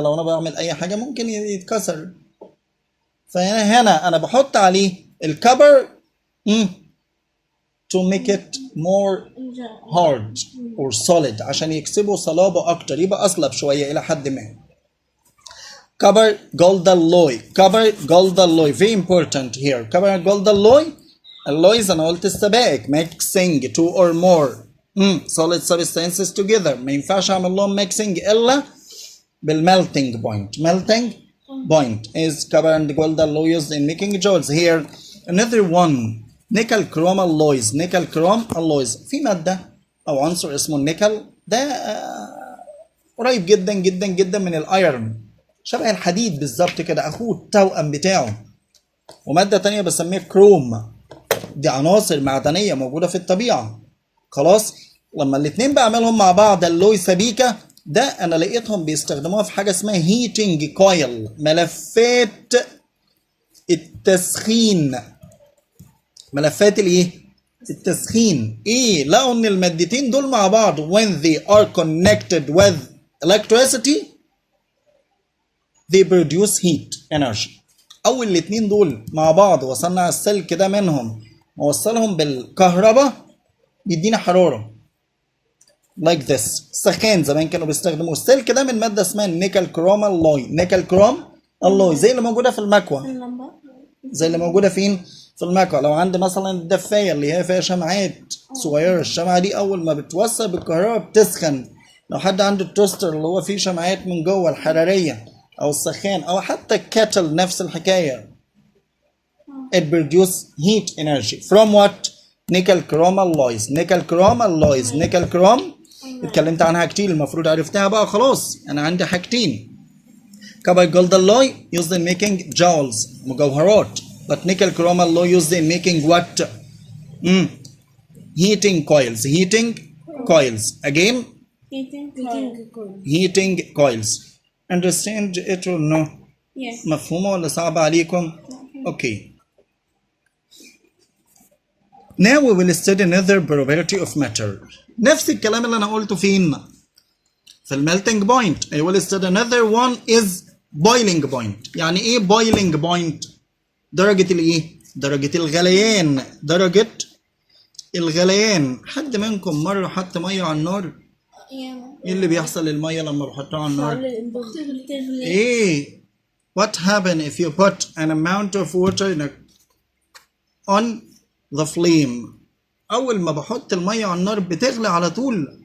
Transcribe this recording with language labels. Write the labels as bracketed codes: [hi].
[ar] لو انا بعمل اي حاجه ممكن يتكسر. فهنا انا بحط عليه الكبر [en] to make it more hard or solid، [ar] عشان يكسبوا صلابة أكتر، يبقى أصلب شوية إلى حد ما. [en] cover gold alloy. cover gold alloy very important here. cover gold alloy. alloys [ar] أنا قلت السبائك [en] mixing two or more solid substances together. [ar] ما ينفعش أعمل لهم mixing إلا بالmelting point. [en] melting point is cover and gold alloy used in making jewels. Here another one nickel chrome alloys. [ar] نيكل كروم alloys في مادة أو عنصر اسمه النيكل، ده قريب جدا جدا جدا من الايرون، شبه الحديد بالظبط كده، أخوه التوأم بتاعه. ومادة تانية بسميها كروم، دي عناصر معدنية موجودة في الطبيعة. خلاص لما الاتنين بعملهم مع بعض اللوي سبيكة، ده أنا لقيتهم بيستخدموها في حاجة اسمها هيتنج كويل، ملفات التسخين. ملفات الايه؟ التسخين. ايه؟ لقوا ان المادتين دول مع بعض [en] when they are connected with electricity they produce heat energy. [ar] اول الاتنين دول مع بعض وصلنا السلك ده منهم ووصلهم بالكهرباء بيدينا حرارة [en] like this. [ar] سخان زمان كانوا بيستخدموا السلك ده من مادة اسمها النيكل كروم alloy. نيكل كروم alloy زي اللي موجودة في المكوى، زي اللي موجودة فين؟ في المكوى. لو عندي مثلا الدفاية اللي هي فيها شمعات صغيرة، الشمعة دي أول ما بتوصل بالكهرباء بتسخن. لو حد عنده التوستر اللي هو فيه شمعات من جوه الحرارية أو السخان، أو حتى الكاتل نفس الحكاية، [en] it produce heat energy from what? Nickel chrome alloys. Nickel chrome alloys. [ar] نيكل كروم اتكلمت عنها كتير، المفروض عرفتها بقى خلاص. [en] أنا عندي حاجتين، copper gold alloy used in making jewels مجوهرات، but nickel chrome alloy used in making what? Heating coils. Heating coils. Again? Heating coils. Understand it or no? Yes. [ar] مفهومة ولا صعبة عليكم؟ Okay. [en] Now we will study another property of matter. [ar] نفس الكلام اللي أنا قلته فين؟ في الميلتنج بوينت. [en] I will study another one is boiling point. [ar] يعني إيه boiling point؟ درجة الإيه؟ درجة الغليان. درجة الغليان. حد منكم مرة حط مية على النار؟ إيه اللي بيحصل للمية لما بحطها على النار؟ إيه؟ [en] What happen if you put an amount of water on the flame؟ [ar] أول ما بحط المية على النار بتغلي على طول؟